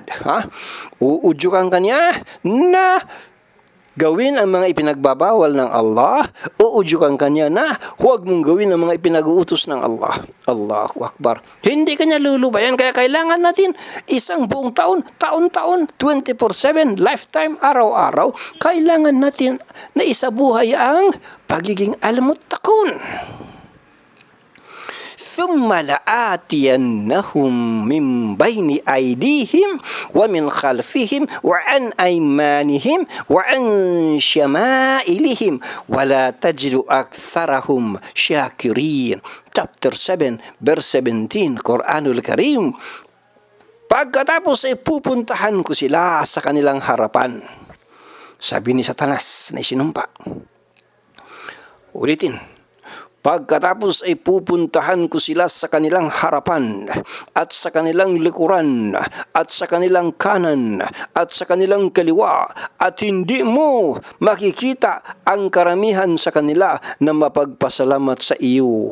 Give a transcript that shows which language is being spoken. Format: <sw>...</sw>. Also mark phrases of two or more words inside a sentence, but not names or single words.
<tl>Uudyukan ka niya na gawin ang mga ipinagbabawal ng Allah, uudyukan kanya na huwag mong gawin ang mga ipinag-uutos ng Allah.</tl> <ar>الله أكبر.</ar> <tl>Hindi kanya lulubayan, kaya kailangan natin isang buong taon, taon-taon, 24/7, lifetime, araw-araw, kailangan natin na isabuhay ang pagiging almuttaqun.</tl> <ar>ثم لآتينهم من بين أيديهم ومن خلفهم وعن أيمانهم وعن شمائلهم ولا تجد أكثرهم شاكرين.</ar> <en>Chapter 7, verse 17,</en> <ar>القرآن الكريم.</ar> <tl>Pagkatapos ay pupuntahan ko sila sa kanilang harapan. Sabi ni Satanas na isinumpa. Ulitin. Pagkatapos ay pupuntahan ko sila sa kanilang harapan at sa kanilang likuran at sa kanilang kanan at sa kanilang kaliwa at hindi mo makikita ang karamihan sa kanila na mapagpasalamat sa iyo.</tl>